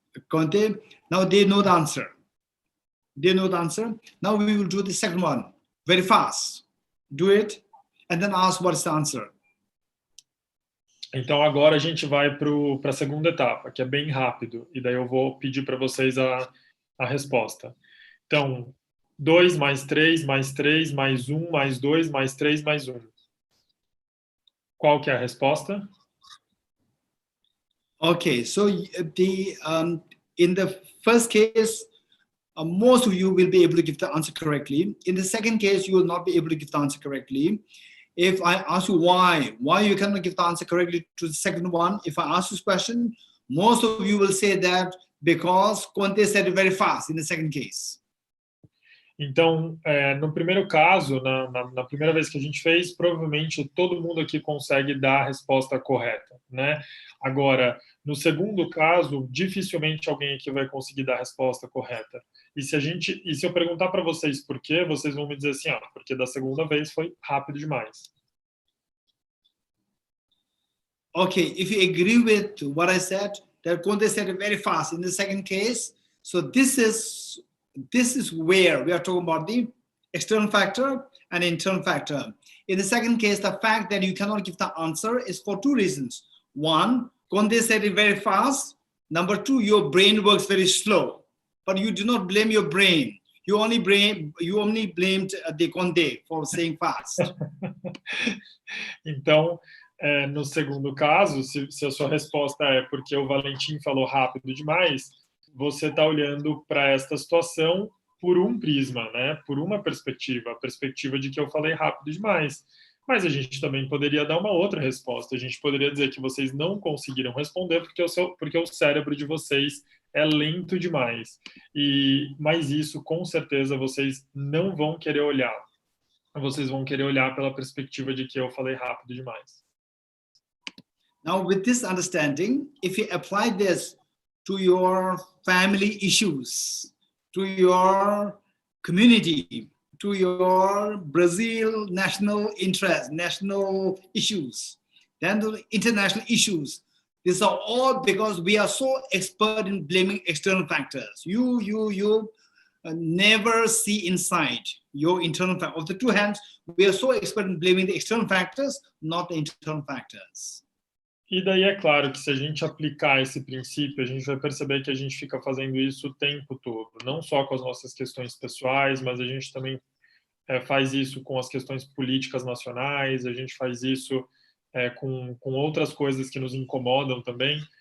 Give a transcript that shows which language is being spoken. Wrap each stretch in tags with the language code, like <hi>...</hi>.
<en>Conte, now they know the answer. They know the answer. Now we will do the second one very fast. Do it and then ask what's the answer.</en> <pt>Então agora a gente vai para a segunda etapa, que é bem rápido. E daí eu vou pedir para vocês a resposta. Então, 2 mais 3 mais 3 mais 1 mais 2 mais 3 mais 1. Qual que é a resposta?</pt> <en>Okay, so in the first case, most of you will be able to give the answer correctly. In the second case, you will not be able to give the answer correctly. If I ask you why you cannot give the answer correctly to the second one, if I ask this question, most of you will say that because Conte said it very fast in the second case.</en> <pt>Então, no primeiro caso, na primeira vez que a gente fez, provavelmente todo mundo aqui consegue dar a resposta correta, né? Agora, no segundo caso, dificilmente alguém aqui vai conseguir dar a resposta correta. E se eu perguntar para vocês por quê, vocês vão me dizer assim, porque da segunda vez foi rápido demais.</pt> <en>Okay, if you agree with what I said, that Conte said it very fast in the second case, so this is where we are talking about the external factor and internal factor. In the second case, the fact that you cannot give the answer is for 2 reasons. 1, Conte said it very fast. Number 2, your brain works very slow. But you do not blame your brain. You only blamed the Conte for saying fast.</en> <pt>Então, no segundo caso, se a sua resposta é porque o Valentim falou rápido demais, você está olhando para esta situação por um prisma, né? Por uma perspectiva, a perspectiva de que eu falei rápido demais. Mas a gente também poderia dar uma outra resposta. A gente poderia dizer que vocês não conseguiram responder porque o cérebro de vocês é lento demais. Mas isso, com certeza, vocês não vão querer olhar. Vocês vão querer olhar pela perspectiva de que eu falei rápido demais.</pt> <en>Now, with this understanding, if you apply this to your family issues, to your community, to your Brazil national interest, national issues, then the international issues. These are all because we are so expert in blaming external factors. You never see inside your internal factors. Of the two hands, we are so expert in blaming the external factors, not the internal factors.</en> <pt>E daí é claro que se a gente aplicar esse princípio, a gente vai perceber que a gente fica fazendo isso o tempo todo, não só com as nossas questões pessoais, mas a gente também faz isso com as questões políticas nacionais, a gente faz isso com outras coisas que nos incomodam também.</pt>